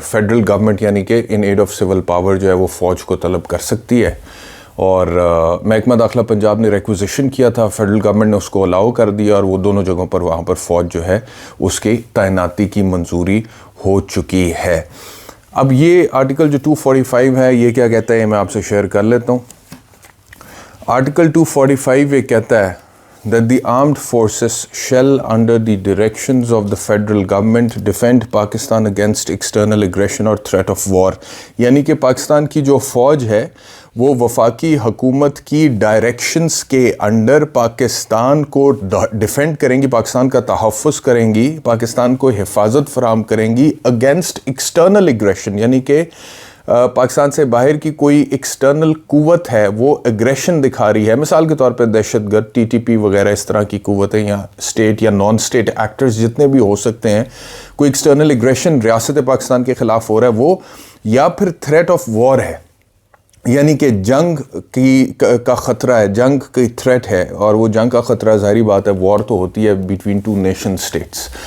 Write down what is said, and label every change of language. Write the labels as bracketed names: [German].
[Urdu] Federal government یعنی کہ ان add of civil power جو ہے وہ فوج کو طلب کر سکتی ہے, اور محکمہ داخلہ پنجاب نے ریکوزیشن کیا تھا, فیڈرل گورنمنٹ نے اس کو الاؤ کر دیا, اور وہ دونوں جگہوں پر وہاں پر فوج جو ہے اس کی تعیناتی کی منظوری ہو چکی ہے. اب یہ آرٹیکل جو 245 ہے یہ کیا کہتا ہے, میں آپ سے شیئر کر لیتا ہوں. آرٹیکل 245 یہ کہتا ہے [English] that the armed forces shall under the directions of the federal government defend Pakistan against external aggression or threat of war. [Urdu] یعنی کہ پاکستان کی جو فوج ہے وہ وفاقی حکومت کی ڈائریکشنز کے انڈر پاکستان کو ڈیفینڈ کریں گی, پاکستان کا تحفظ کریں گی, پاکستان کو حفاظت فراہم کریں گی [English] Against external aggression. [Urdu] یعنی کہ پاکستان سے باہر کی کوئی ایکسٹرنل قوت ہے وہ اگریشن دکھا رہی ہے, مثال کے طور پہ دہشت گرد, ٹی ٹی پی وغیرہ اس طرح کی قوتیں, یا اسٹیٹ یا نان اسٹیٹ ایکٹرز جتنے بھی ہو سکتے ہیں, کوئی ایکسٹرنل اگریشن ریاست پاکستان کے خلاف ہو رہا ہے وہ, یا پھر تھریٹ آف وار ہے, یعنی کہ جنگ کا خطرہ ہے, جنگ کی تھریٹ ہے, اور وہ جنگ کا خطرہ ظاہری بات ہے وار تو ہوتی ہے [English] Between two nation states.